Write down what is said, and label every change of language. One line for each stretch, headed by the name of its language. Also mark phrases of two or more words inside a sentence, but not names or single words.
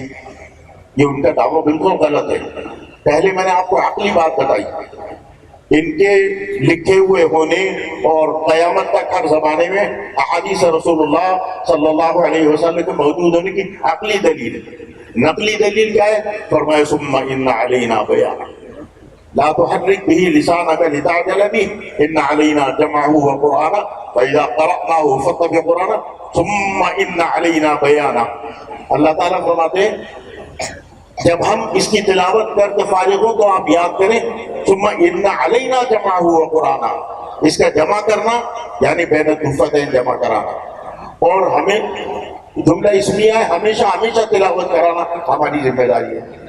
Urdu: یہ ان کا دعویٰ بالکل غلط ہے۔ پہلے میں نے آپ کو عقلی بات بتائی، ان کے لکھے ہوئے ہونے اور قیامت تک ہر زمانے میں احادیث رسول اللہ صلی اللہ علیہ وسلم کے موجود ہونے کی عقلی دلیل ہے۔ نقلی دلیل کیا ہے؟ فرمایا
Arabic: ثم ان علینا بیانہ لا تحرک به لسانک لتعجل به ان علینا جمعہ وقرآنہ فاذا قرأناہ فاتبع قرآنہ ثم ان علینا بیانہ۔
Urdu: اللہ تعالیٰ فرماتے ہیں جب ہم اس کی تلاوت کر کے فارغ ہو تو آپ یاد کریں
Arabic: ثم ان علینا جمعہ وقرآنہ،
Urdu: اس کا جمع کرنا یعنی
Arabic: بین الدفتین
Urdu: جمع کرانا، اور ہمیں جملہ اسمیہ ہے ہمیشہ ہمیشہ تلاوت کرانا ہماری ذمہ داری ہے۔